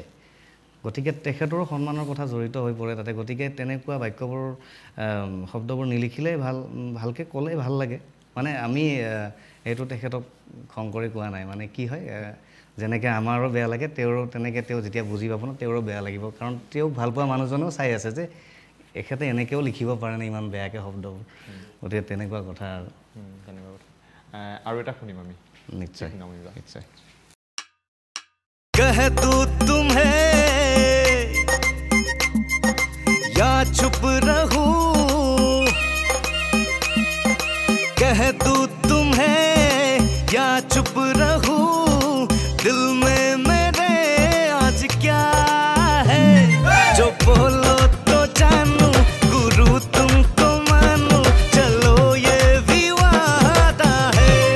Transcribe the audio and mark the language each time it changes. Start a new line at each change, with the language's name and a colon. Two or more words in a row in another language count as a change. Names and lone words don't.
Assamese: গতিকে তেখেতৰো সন্মানৰ কথা জড়িত হৈ পৰে তাতে গতিকে তেনেকুৱা বাক্যবোৰ শব্দবোৰ নিলিখিলে ভালকৈ ক'লে ভাল লাগে মানে আমি এইটো তেখেতক খং কৰি কোৱা নাই মানে কি হয় যেনেকৈ আমাৰো বেয়া লাগে তেওঁৰো তেনেকৈ তেওঁ যেতিয়া বুজি পাব ন তেওঁৰো বেয়া লাগিব কাৰণ তেওঁ ভাল পোৱা মানুহজনেও চাই আছে যে এখেতে এনেকৈও লিখিব পাৰেনে ইমান বেয়াকৈ শব্দবোৰ গতিকে তেনেকুৱা কথা আৰু তেনেকুৱা কথা আৰু এটা শুনিম আমি নিশ্চয় নিশ্চয়
Hindi: कह तू तुम्हें या चुप रहूं कह तू तुम्हें या चुप रहूं दिल में मेरे आज क्या है जो बोलो तो जानू गुरु तुमको मानू चलो ये विवादा है